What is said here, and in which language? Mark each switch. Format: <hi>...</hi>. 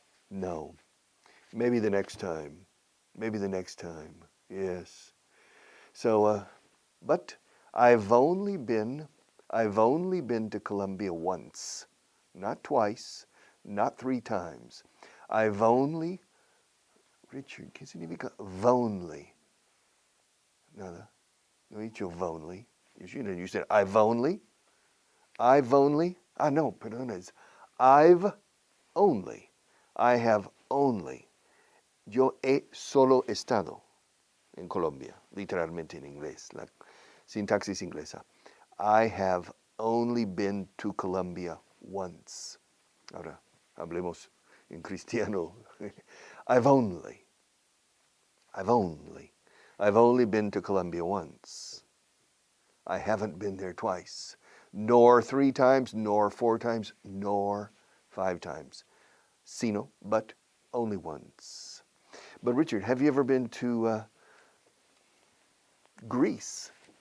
<en>No. Maybe the next time. Maybe the next time. Yes. So, but I've only been to Colombia once, not twice, not 3 times.</en> <es>Richard, ¿qué significa vonly? Nada. No he dicho vonly.</es> <en>You said I've only. No,</en> <es>perdona,</es> <en>it's I've only. I have only.</en> <es>Yo he solo estado en Colombia, literalmente en inglés, la sintaxis inglesa.</es> <en>I have only been to Colombia once.</en> <es>Ahora, hablemos en cristiano.</es> <en>I've only been to Colombia once. I haven't been there twice, nor 3 times, nor 4 times, nor 5 times.</en> <es>Sino,</es> <en>but only once. But Richard, have you ever been to Greece?</en>